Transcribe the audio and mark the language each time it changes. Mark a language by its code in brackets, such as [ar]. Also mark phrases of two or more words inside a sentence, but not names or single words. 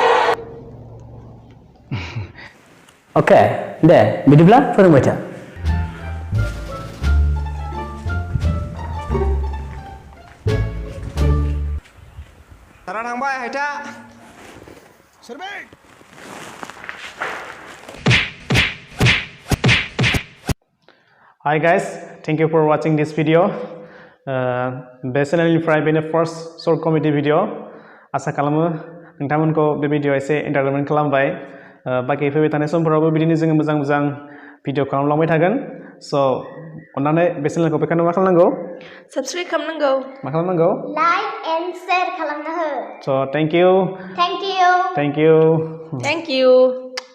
[brx] Oke, deh, bidiब्ला फोरोंबाय था Tara थांबाय हायथा सोरबे [en] Hi guys, thank you for watching this video. [brx] Bे चेनेलनिफ्राय बेनो [en] first short comedy video [brx] आसा खालामो नोंथांमोनखौ बे भिडिअ एसे एन्टारटेनमेन्ट खालामबाय बाखि फैबाय थानाय समफोरावबो बिदिनो जोङो मोजां मोजां भिडिअ खालामलांबाय थागोन स' अन्नानै बे चेनेलखौ बेखायनो मा खालामनांगौ Subscribe खालामनांगौ मा खालामनांगौ [en] Like and share [brx] खालामना हो [en] so thank you Thank you thank you Thank you